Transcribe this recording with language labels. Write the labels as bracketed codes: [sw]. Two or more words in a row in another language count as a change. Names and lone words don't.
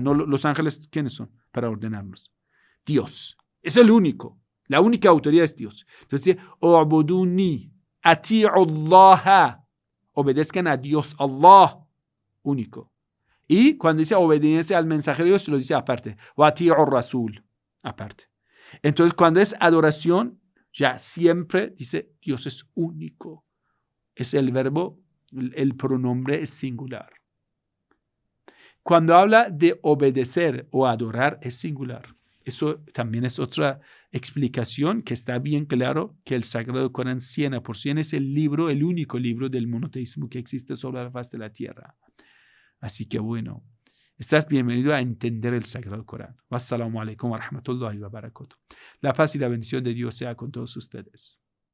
[es] No, los ángeles, ¿quiénes son para ordenarnos? Dios. Es el único. La única autoridad es Dios. Entonces dice, [ar] اعبدوني أطيعوا الله. [es] Obedezcan a Dios, Allah, único. Y cuando dice obediencia al mensaje de Dios, lo dice aparte. [ar] وأطيعوا الرسول, [es] aparte. Entonces, cuando es adoración, ya siempre dice Dios es único. Es el verbo, el pronombre es singular. Cuando habla de obedecer o adorar es singular. Eso también es otra explicación que está bien claro que el Sagrado Corán 100% es el libro, el único libro del monoteísmo que existe sobre la faz de la tierra. Así que bueno, estás bienvenido a entender el Sagrado Corán. [ar] والسلام عليكم ورحمة الله وبركاته. [es] La paz y la bendición de Dios sea con todos ustedes.